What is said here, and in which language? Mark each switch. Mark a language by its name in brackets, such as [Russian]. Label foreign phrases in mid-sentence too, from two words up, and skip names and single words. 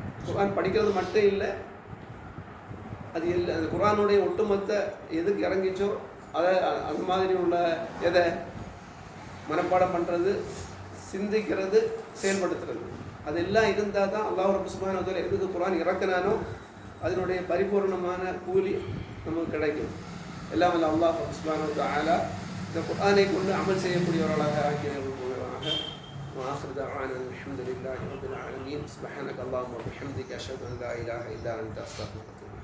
[Tamil] குர்ஆன் படிக்கிறது மட்டும் இல்லை, அது அந்த குர்ஆனுடைய ஒட்டுமொத்த எதுக்கு இறங்கிச்சோ அதை அந்த மாதிரி உள்ள எதை மனப்பாடம் பண்ணுறது, சிந்திக்கிறது, செயல்படுத்துறது, அதெல்லாம் இருந்தால் தான் [Arabic] الله رب سبحانه وتعالى [Tamil] எதுக்கு குர்ஆன் இறக்கினானோ அதனுடைய பரிபூர்ணமான கூலி நமக்கு கிடைக்கும். எல்லாம் வல்ல [Arabic] الله رب سبحانه وتعالى [Tamil] இந்த குர்ஆனை கொண்டு அமல் செய்யக்கூடியவர்களாக ஆக்கியவர்களாக. [Arabic] وآخر دعوانا الحمد لله رب العالمين. سبحانك اللهم وبحمدك أشهد أن لا إله إلا أنت أستغفرك.